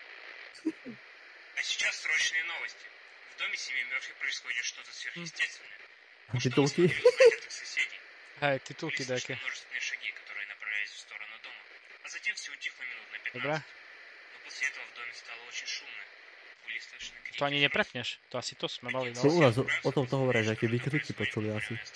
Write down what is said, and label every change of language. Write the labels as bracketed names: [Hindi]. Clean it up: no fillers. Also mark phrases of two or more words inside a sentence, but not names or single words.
[Russian] А сейчас срочные новости. В доме семьи Мерфи происходит что-то сверхъестественное. [Slovak] Titulky. Hej, titulky nejaké. Dobre. To ani neprepneš. To asi to sme mali, no. To u nás o tom to hovoria, že aké výkriky počuli asi.